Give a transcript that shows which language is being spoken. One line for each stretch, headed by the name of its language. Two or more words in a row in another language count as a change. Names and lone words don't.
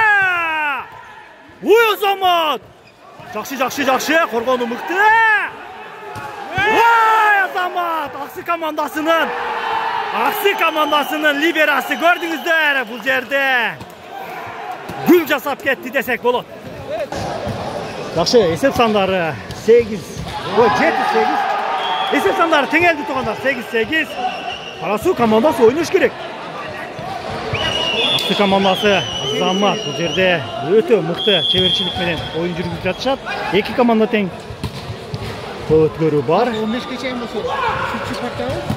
Kyrgyz: Ой, Азамат! Жакшы, коргону мыкты. Ой, Азамат! Аксы командасынын либерасы көрдүңүздөр бул жерде. Гүл жасап кетти десек болот. Жакшы, есеп сандары 7-8. Есеп сандары теңелди тугандар, 8-8. Кара Суу командасы ойнош керек. Аксы командасы Азамат бул жерде өтө мыкты чеберчилик менен оюн жүргүзүп жатышат. Эки команда тең. Өткөрүү бар. 15ге чейин болсо, 3-чү партия.